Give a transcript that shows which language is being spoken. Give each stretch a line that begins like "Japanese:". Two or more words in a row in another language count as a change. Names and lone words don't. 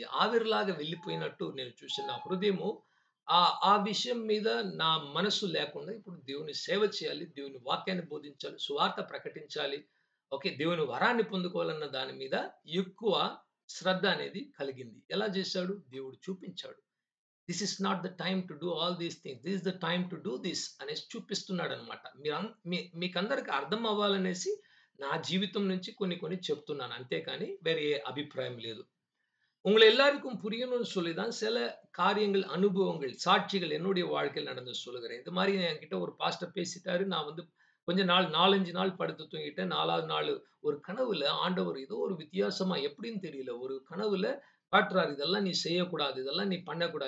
Telugu: ఆవిరిలాగా వెళ్ళిపోయినట్టు నేను చూసాను. నా హృదయము ఆ విషయం మీద నా మనస్సు లేకుండా ఇప్పుడు దేవుని సేవ చేయాలి. దేవుని వాక్యాన్ని బోధించాలి. సువార్త ప్రకటించాలి. ఓకే. దేవుని వరాన్ని పొందుకోవాలన్న దాని మీద ఎక్కువ శ్రద్ధ అనేది కలిగింది. ఎలా చేశాడు? దేవుడు చూపించాడు.
English: This is not the time to do all these things. This is the time to do this
Telugu: అనేసి చూపిస్తున్నాడన్నమాట. మీకందరికి అర్థం అవ్వాలనేసి నా జీవితం నుంచి కొన్ని చెప్తున్నాను. అంతేకాని వేరే ఏ అభిప్రాయం లేదు.
Tamil: உங்கள எல்லாருக்கும் புரியணும்னு சொல்லி தான் சில காரியங்கள், அனுபவங்கள், சாட்சிகள் என்னுடைய வாழ்க்கையில நடந்தது சொல்லுகிறேன். இந்த மாரி என்கிட்ட ஒரு பாஸ்டர் பேசிட்டாரு. நான் வந்து கொஞ்ச நாள் 4, 5 நாள் படுத்து தூங்கிட்டேன். 4வது நாள் ஒரு கனவுல ஆண்டவர் ஏதோ ஒரு வித்தியாசமா எப்படின்னு தெரியல. ஒரு கனவுல காட்டுறாரு. இதெல்லாம் நீ செய்யக்கூடாது. இதெல்லாம் நீ பண்ணக்கூடாது.